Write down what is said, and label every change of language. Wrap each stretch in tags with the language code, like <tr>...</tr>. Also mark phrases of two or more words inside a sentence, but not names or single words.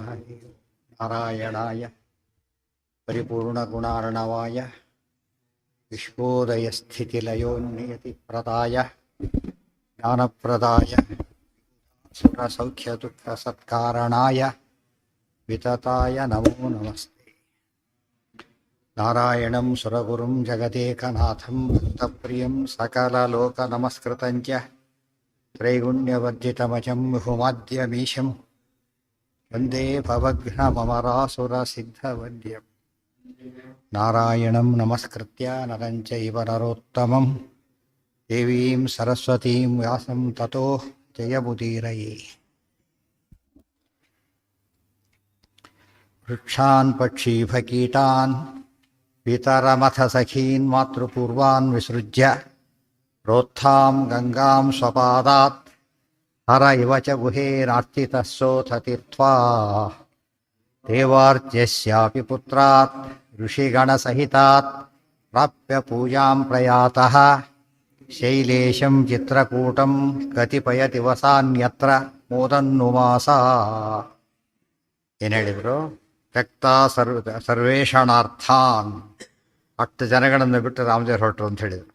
<sa>ನಾರಾಯಣಾಯ ಪರಿಪೂರ್ಣಗುಣಾರ್ಣವಾಯ ವಿಶ್ವೋದಯಸ್ಥಿತಿಲಯೋನ್ನಿಯತಿಪ್ರದಾಯ ಜ್ಞಾನಪ್ರದಾಯ ಸುರಸೌಖ್ಯದುಃಖಸತ್ಕಾರಣಾಯ ವಿತತಾಯ ನಮೋ ನಮಸ್ತೆ. ನಾರಾಯಣಂ ಸುರಗುರುಂ ಜಗದೇಕನಾಥಂ ಭಕ್ತಪ್ರಿಯಂ ಸಕಲಲೋಕನಮಸ್ಕೃತಂಚ ತ್ರೈಗುಣ್ಯವರ್ಜಿತಮಜಂ ವಿಹುಮಾದ್ಯಮೀಶಂ ವಂದೇ ಭವಘ್ನಮರಾಸುರಸಿದ್ಧವದ್ಯಂ. ನಾರಾಯಣಂ ನಮಸ್ಕೃತ್ಯ ನರಂ ಚೈವ ನರೋತ್ತಮಂ ದೇವೀಂ ಸರಸ್ವತೀಂ ವ್ಯಾಸಂ ತತೋ ಜಯಮುದೀರಯೇ. ವೃಕ್ಷಾನ್ ಪಕ್ಷೀಭಕೀಟಾನ್ ಪಿತರಮಥ ಸಖೀನ್ ಮಾತೃಪೂರ್ವಾನ್ ವಿಸೃಜ್ಯ ಪ್ರೋತ್ಥಾಂ ಗಂಗಾಂ ಸ್ವಪಾದಾತ್ ಹರ ಇವ ಚ ಗುಹೇನಾರ್ಚಿತಃ ಸೋಥ ತೀರ್ತ್ವಾ ದೇವಾರ್ಚ್ಯಸ್ಯಾಪಿ ಪುತ್ರಾತ್ ಋಷಿಗಣಸಹಿತಾತ್ ಪ್ರಾಪ್ಯ ಪೂಜಾಂ ಪ್ರಯಾತಃ ಶೈಲೇಶಂ ಚಿತ್ರಕೂಟಂ ಕತಿಪಯ ದಿವಸಾನ್ಯತ್ರ ಮೋದನ್ನುಮಾಸ.</sa> <kn>ಏನು ಹೇಳಿದರು?</kn> <sa>ತ್ಯಕ್ತ ಸರ್ವೇಷಣಾರ್ಥಾನ್,</sa> <kn>10 ಜನಗಳನ್ನು ಬಿಟ್ಟು ರಾಮದೇವ್ರು ಹೊರಟರು ಅಂತ ಹೇಳಿದರು.</kn>